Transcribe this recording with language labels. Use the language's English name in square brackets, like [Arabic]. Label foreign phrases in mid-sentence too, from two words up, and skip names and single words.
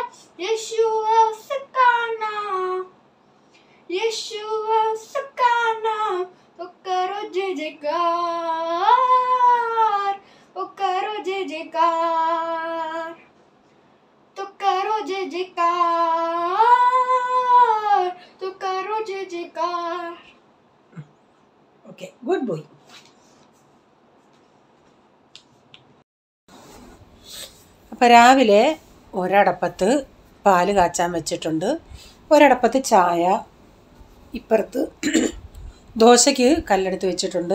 [Hindi] यीशु है उसका नाम, यीशु है उसका नाम. तो करो जय जयकार, तो करो जय जयकार, तो करो जय जयकार, तो करो जय जयकार. [English] Okay, good boy. [Malayalam] അപ്പോൾ രാവിലെ ഒരടപ്പത്ത് പാല് കാച്ചാൻ വെച്ചിട്ടുണ്ട്, ഒരടപ്പത്ത് ചായ, ഇപ്പുറത്ത് ദോശയ്ക്ക് കല്ലെടുത്ത് വെച്ചിട്ടുണ്ട്.